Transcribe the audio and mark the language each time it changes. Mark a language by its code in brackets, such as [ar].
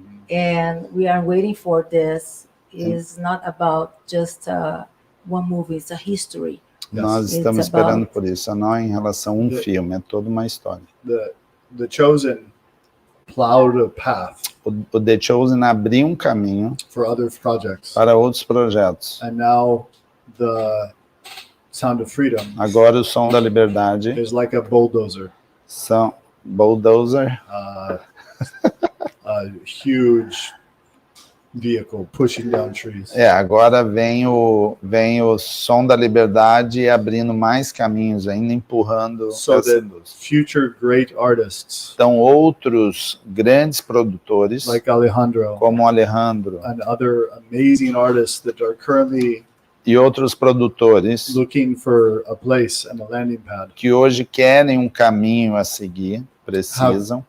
[en] And we are waiting for this. It's not about just one movie, it's a history. [pt] Nós estamos esperando por isso, não é em relação a um filme, é toda uma história. [en] The Chosen plowed a path [pt] O The Chosen abriu um caminho [en] for other projects. [pt] para outros projetos. [en] And now the Sound of Freedom [pt] Agora o Som da Liberdade [en] is like a bulldozer. [pt] Bulldozer, [en] A huge vehicle pushing down trees. [pt] agora vem o Som da Liberdade abrindo mais caminhos ainda, empurrando [en] So [pt] essa [en] that [pt] indústria. [en] future great artists [pt] Então outros grandes produtores, [en] like Alejandro [pt] como o Alejandro [en] and other amazing artists that are currently [pt] e outros produtores [en] looking for a place and a landing pad [pt] que hoje querem um caminho a seguir, precisam